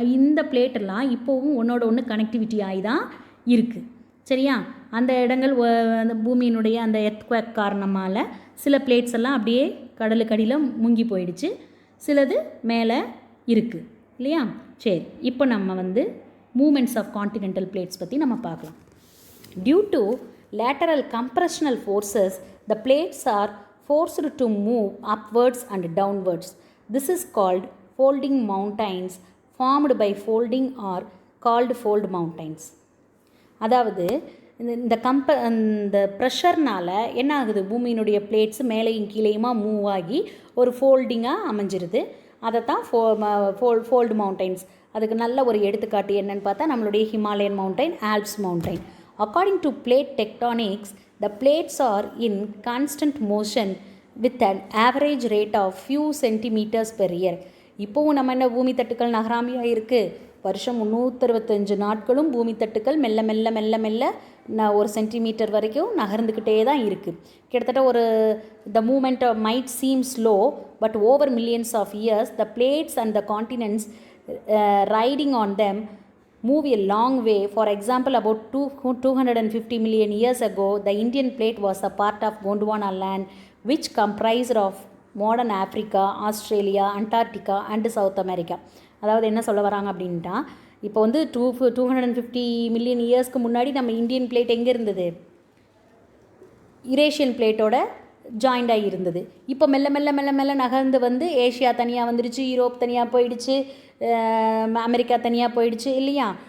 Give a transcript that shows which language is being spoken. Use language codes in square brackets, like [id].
[ta] இந்த பிளேட்டெல்லாம் இப்போவும் ஒன்றோட ஒன்று கனெக்டிவிட்டி ஆகி தான் இருக்குது. சரியா? அந்த இடங்கள் அந்த பூமியினுடைய அந்த எர்த்குவேக் காரணமாக சில பிளேட்ஸ் எல்லாம் அப்படியே கடலுக்கடியில் முங்கி போயிடுச்சு, சிலது மேலே இருக்குது இல்லையா. சரி, இப்போ நம்ம வந்து [en] movements of continental plates [ta] பற்றி நம்ம பார்க்கலாம். [en] Due to lateral compressional forces, the plates are forced to move upwards and downwards. This is called folding mountains formed by folding or called fold mountains. [ta] அதாவது இந்த ப்ரெஷர்னால் என்ன ஆகுது, பூமியினுடைய பிளேட்ஸ் மேலேயும் கீழேயுமா move ஆகி ஒரு ஃபோல்டிங்காக அமைஞ்சிருது. அதை தான் ஃபோல்டு மவுண்டைன்ஸ். அதுக்கு நல்ல ஒரு எடுத்துக்காட்டு என்னன்னு பார்த்தா நம்மளுடைய Himalayan mountain, Alps mountain. [en] According to plate tectonics, the plates are in constant motion with an average rate of few centimeters per year. [ta] இப்போவும் நம்ம என்ன பூமி தட்டுக்கள் நகராமையாக இருக்குது. வருஷம் 365 நாட்களும் பூமி தட்டுக்கள் மெல்ல மெல்ல மெல்ல மெல்ல 1 சென்டிமீட்டர் வரைக்கும் நகர்ந்துக்கிட்டே தான் இருக்குது. கிட்டத்தட்ட ஒரு [en] the movement might seem slow, but over millions of years the plates and the continents riding on them move a long way. For example, about 250 million years ago, the Indian plate was a part of Gondwana land, which comprised of modern Africa, Australia, Antarctica and South America. [ta] அதாவது என்ன சொல்ல வராங்க அப்படின்ட்டா, இப்போ வந்து 250 million இயர்ஸ்க்கு முன்னாடி நம்ம இந்தியன் பிளேட் எங்கே இருந்தது? யுரேஷியன் பிளேட்டோட ஜாயிண்டாகி இருந்தது. இப்போ மெல்ல மெல்ல மெல்ல மெல்ல நகர்ந்து வந்து ஏஷியா தனியாக வந்துடுச்சு, யூரோப் தனியாக போயிடுச்சு, அமெரிக்கா தனியாக போயிடுச்சு இல்லையா.